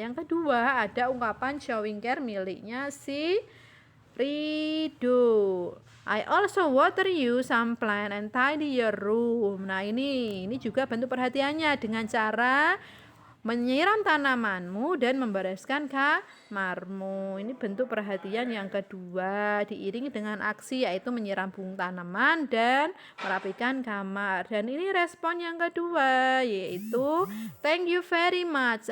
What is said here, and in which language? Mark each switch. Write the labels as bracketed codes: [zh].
[id] Yang kedua ada ungkapan [en] showing care [id] miliknya si Rido. [en] I also water you some plant and tidy your room. [id] Nah, ini juga bentuk perhatiannya dengan cara menyiram tanamanmu dan membereskan kamarmu. Ini bentuk perhatian yang kedua, diiringi dengan aksi yaitu menyiram tanaman dan merapikan kamar. Dan ini respon yang kedua yaitu [en] thank you very much.